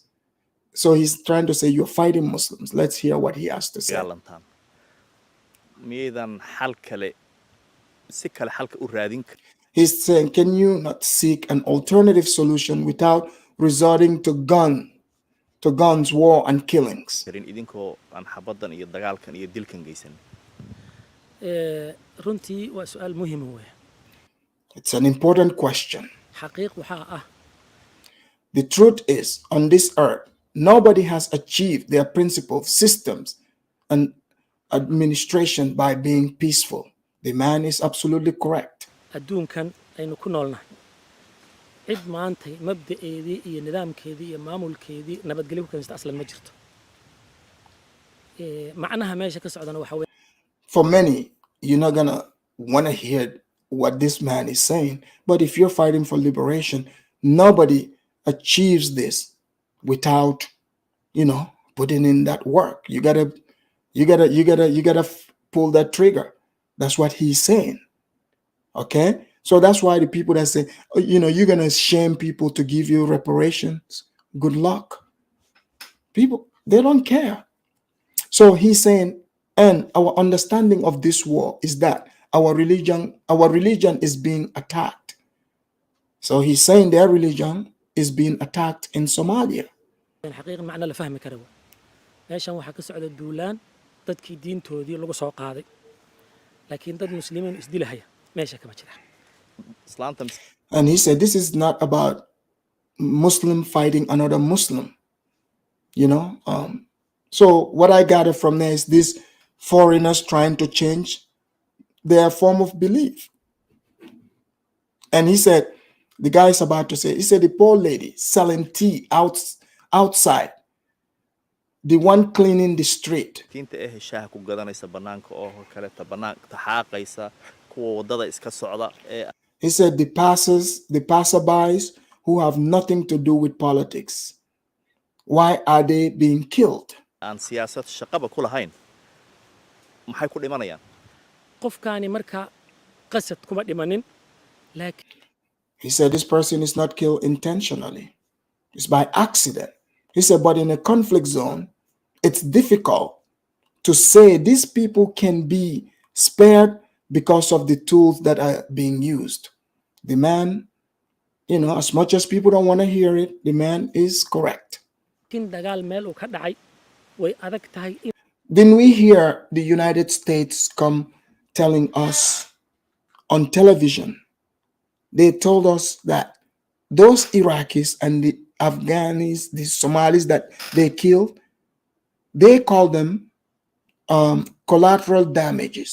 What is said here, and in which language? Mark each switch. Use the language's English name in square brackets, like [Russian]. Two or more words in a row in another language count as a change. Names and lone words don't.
[English] So he's trying to say you're fighting Muslims. Let's hear what he has to say. He's saying, can you not seek an alternative solution without resorting to guns, war, and killings? [Somali] runtii waa su'aal muhiim weeye [English] It's an important question. [Somali] xaqiiq waxaa ah [English] The truth is, on this earth, nobody has achieved their principles, systems, and administration by being peaceful. The man is absolutely correct. [Somali] adduunkan aynu ku noolnahay cid maantay mabda'eedii iyo nidaamkeedii iyo maamulkeedii nabadgelyo ku keensta aslan ma jirto macnaha meesha ka socdana waxa weeye [English] For many, you're not gonna want to hear what this man is saying, but if you're fighting for liberation, nobody achieves this without, putting in that work. You gotta pull that trigger. That's what he's saying. Okay, so that's why the people that say, you're gonna shame people to give you reparations, good luck. People, they don't care. So he's saying, and our understanding of this war is that our religion is being attacked. So he's saying their religion is being attacked in Somalia. [Somali] xaqiiq macna la fahmi karo meeshan waxa ka socda duulaan dadkii diintoodii lagu soo qaaday laakiin dad muslimiin isdilahaya meesha kama jira [English] And he said this is not about Muslim fighting another Muslim. So what I gathered from there is these foreigners trying to change their form of belief. And he said, the guy is about to say, he said the poor lady selling tea outside, the one cleaning the street. He said the passerbys who have nothing to do with politics. Why are they being killed? [Somali] qofkaani marka qasad kuma dhimanin laakiin [English] He said this person is not killed intentionally. It's by accident. He said, but in a conflict zone, it's difficult to say these people can be spared because of the tools that are being used. The man, as much as people don't want to hear it, the man is correct. [Somali] dagaal meel uu ka dhacay way adag tahay in [English] Didn't we hear the United States come telling us on television? They told us that those Iraqis and the Afghanis, the Somalis that they killed, they call them collateral damages.